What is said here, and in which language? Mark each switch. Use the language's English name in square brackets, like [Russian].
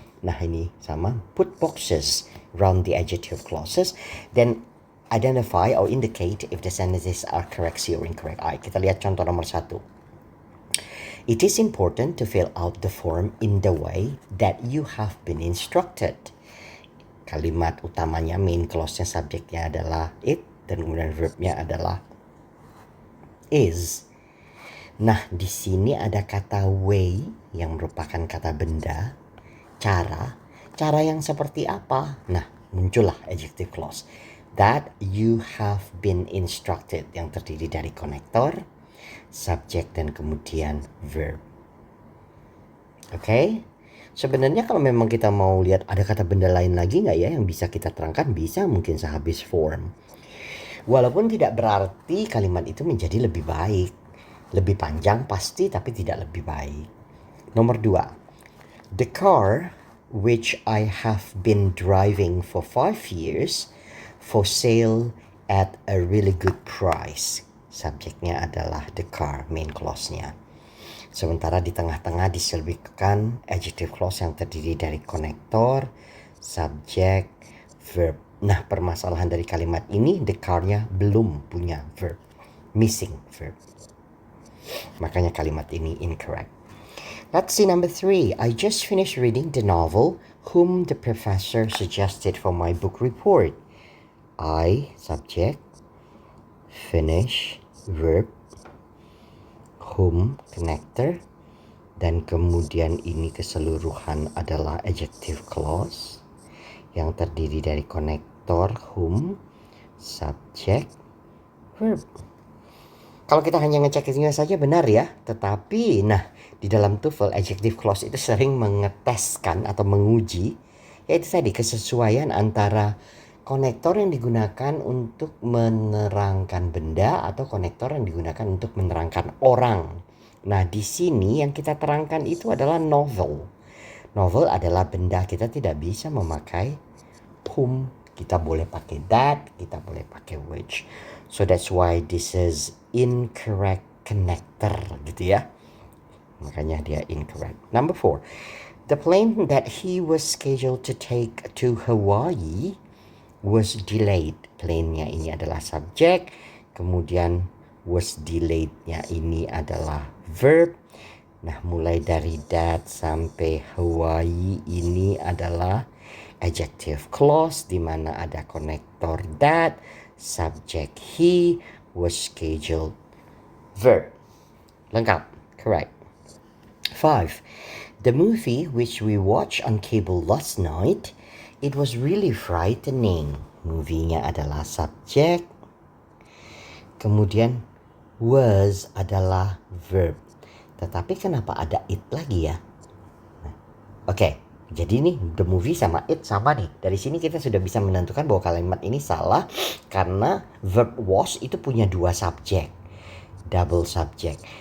[Indonesian] Nah ini sama. [English] Put boxes around the adjective clauses. Then identify or indicate if the sentences are correct C or incorrect I. [Indonesian] Kita lihat contoh nomor 1. [English] It is important to fill out the form in the way that you have been instructed. [Indonesian] Kalimat utamanya, main clause-nya, subjeknya adalah it, dan kemudian verbnya adalah is. Nah, di sini ada kata way yang merupakan kata benda, cara. Cara yang seperti apa? Nah, muncullah adjective clause. [English] That you have been instructed, [Indonesian] yang terdiri dari konektor, subjek, dan kemudian verb. Oke? Sebenarnya kalau memang kita mau lihat ada kata benda lain lagi nggak ya yang bisa kita terangkan, bisa mungkin sehabis form. Walaupun tidak berarti kalimat itu menjadi lebih baik. Lebih panjang pasti, tapi tidak lebih baik. Nomor 2. [English] The car which I have been driving for 5 years for sale at a really good price. [Indonesian] Subjeknya adalah the car, main clause-nya. Sementara di tengah-tengah diselipkan adjective clause yang terdiri dari konektor, subjek, verb. Nah, permasalahan dari kalimat ini, the car-nya belum punya verb. [English] Missing verb. [Indonesian] Makanya kalimat ini incorrect. [English] Let's see number 3. I just finished reading the novel whom the professor suggested for my book report. I, subject, finish, verb, whom, connector, dan kemudian ini keseluruhan adalah adjective clause yang terdiri dari konektor, whom, subject, verb. [Indonesian] Kalau kita hanya ngecek isinya saja benar ya, tetapi nah di dalam TOEFL adjective clause itu sering mengeteskan atau menguji yaitu tadi kesesuaian antara konektor yang digunakan untuk menerangkan benda atau konektor yang digunakan untuk menerangkan orang. Nah, di sini yang kita terangkan itu adalah novel. Novel adalah benda, kita tidak bisa memakai whom. Kita boleh pakai that, kita boleh pakai which. [English] So that's why this is incorrect connector [Indonesian] gitu ya. Makanya dia [English] incorrect. Number 4. The plane that he was scheduled to take to Hawaii was delayed. [Indonesian] Plane-nya ini adalah subjek, kemudian was delayed-nya ini adalah verb. Nah, mulai dari that sampai Hawaii ini adalah adjective clause di mana ada konektor that, subject he, was scheduled, verb. Lengkap, correct. [English] 5. The movie which we watched on cable last night It was really frightening. [Indonesian] Movie-nya adalah subjek. Kemudian was adalah verb. Tetapi kenapa ada it lagi ya? Oke, jadi nih the movie sama it sama nih. Dari sini kita sudah bisa menentukan bahwa kalimat ini salah karena verb was itu punya dua subjek, double subject.